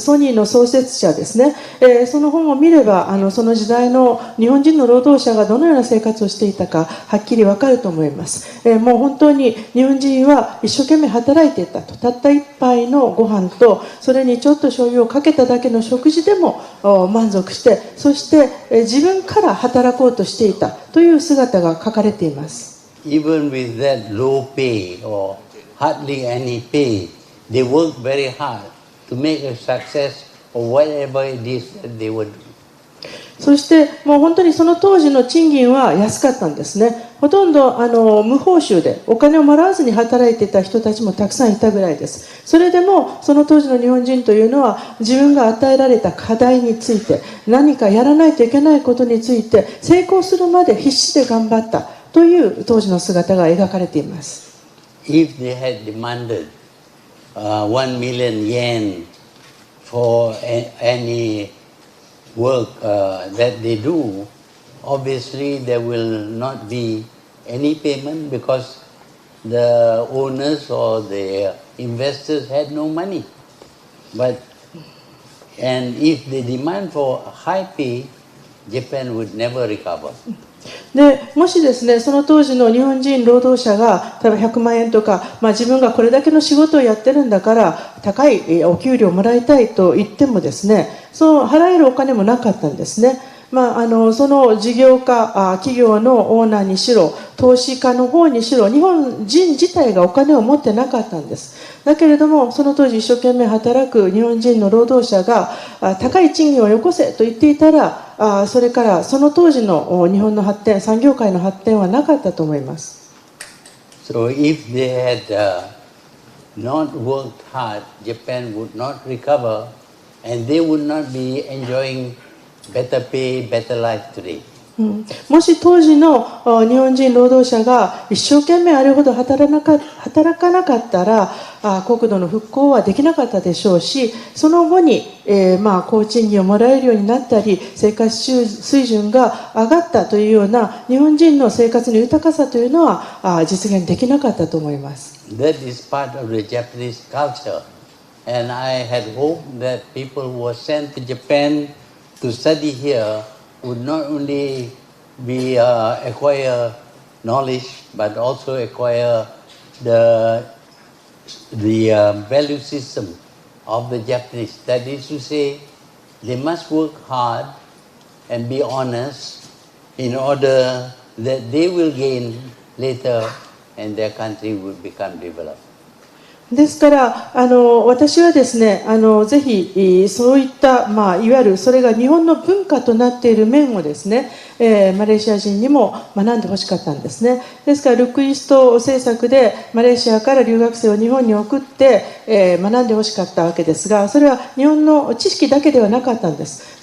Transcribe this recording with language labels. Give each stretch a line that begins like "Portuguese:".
Japanese: ソニーの創設者ですね。その本を見ればその時代の日本人の労働者がどのような生活をしていたかはっきりわかると思います。もう本当に日本人は一生懸命働いていたと。たった一杯のご飯とそれにちょっと醤油をかけただけの食事でも満足して、そして自分から働こうとしていたという姿が書かれています。
English: Even with that low pay or hardly any pay, they work very hard to make a success of whatever it is that they would do.
Japanese: そしてもう本当にその当時の賃金は安かったんですね。ほとんど無報酬でお金をもらわずに働いていた人たちもたくさんいたぐらいです。それでもその当時の日本人というのは自分が与えられた課題について、何かやらないといけないことについて成功するまで必死で頑張ったという当時の姿が描かれています。
English: If they had demanded 1 million yen for any work that they do, obviously there will not be any payment because the owners or the investors had no money. And if they demand for high pay, Japan would never recover.
Japanese: でもしですね、その当時の日本人労働者が例えば100万円とか、自分がこれだけの仕事をやってるんだから高いお給料をもらいたいと言ってもですね、その払えるお金もなかったんですね。その事業家、企業のオーナーにしろ、投資家の方にしろ、日本人自体がお金を持ってなかったんです。だけれども、その当時一生懸命働く日本人の労働者が高い賃金をよこせと言っていたら、それからその当時の日本の発展、産業界の発展はなかったと思います。
English: So if they had not worked hard, Japan would not recover, and they would not be enjoying better pay, better life today.
Japanese: もし当時の日本人労働者が一生懸命あれほど働かなかったら国土の復興はできなかったでしょうし、その後に、高賃金をもらえるようになったり生活水準が上がったというような日本人の生活の豊かさというのは実現できなかったと思います。
English: That is part of the Japanese culture, and I had hoped that people who were sent to Japan to study here would not only acquire knowledge but also acquire the value system of the Japanese. That is to say, they must work hard and be honest in order that they will gain later and their country will become developed.
Japanese: ですから私はですねぜひそういった、いわゆるそれが日本の文化となっている面をですね、マレーシア人にも学んでほしかったんですね。ですからルックイースト政策でマレーシアから留学生を日本に送って、学んでほしかったわけですが、それは日本の知識だけではなかったんです。